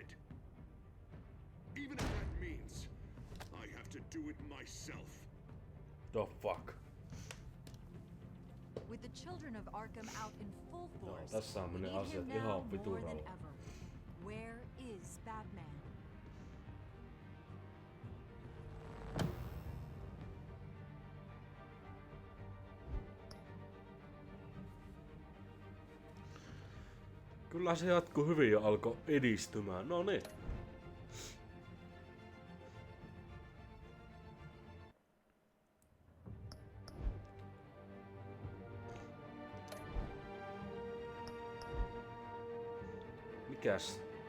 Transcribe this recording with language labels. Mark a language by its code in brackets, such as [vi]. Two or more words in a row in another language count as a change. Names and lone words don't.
[en] Even if that means I have to do it myself. The fuck? With the children of Arkham out in full force, [fi] tässä on [en] we [fi] menee [en] need [fi] asiat [en] him now [fi] ihan [en] more [fi] vituralla. [en] than ever. Where is Batman? [fi] Kyllä se jatkuu hyvin ja alkoi edistymään. No niin. Mikäs?